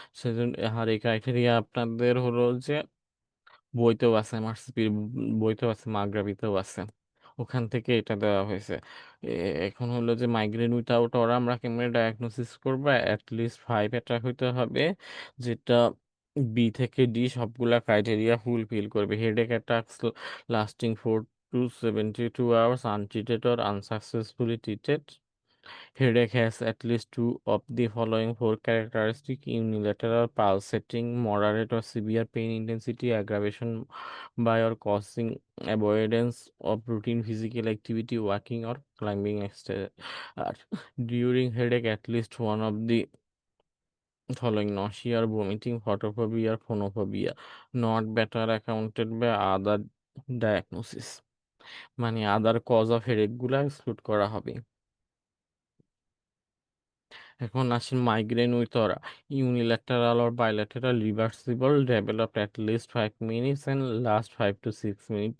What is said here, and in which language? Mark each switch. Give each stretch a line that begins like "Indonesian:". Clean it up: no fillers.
Bangla: সেজন্য আর এই ক্রাইটেরিয়া আপনাদের হলো যে বইতেও আছে, এমআরসিপির বইতেও আছে, মাগরাবিতেও আছে। ওখান থেকে এটা দেওয়া হয়েছে। এখন হলো যে মাইগ্রেন উইথাউট অরা আমরা কেমনে ডায়াগনোসিস করবো, অ্যাটলিস্ট 5 অ্যাটাক হইতে হবে, যেটা বি থেকে ডি সবগুলা ক্রাইটেরিয়া ফুলফিল করবে।
English: Headache attacks lasting 4 to 72 hours untreated or unsuccessfully treated. Headache has at least two of the following four characteristics: unilateral, pulsating, moderate or severe pain intensity, aggravation by or causing avoidance of routine physical activity, walking or climbing stairs. During headache, at least one of the following: nausea or vomiting, photophobia or phonophobia, not better accounted by other diagnosis.
Bangla: মানে আদার cause of headache গুলা exclude করা হবে। এখন আসেন migraine with aura.
English: Unilateral or bilateral, reversible, develop at least 5 minutes and last 5 to 6 minutes.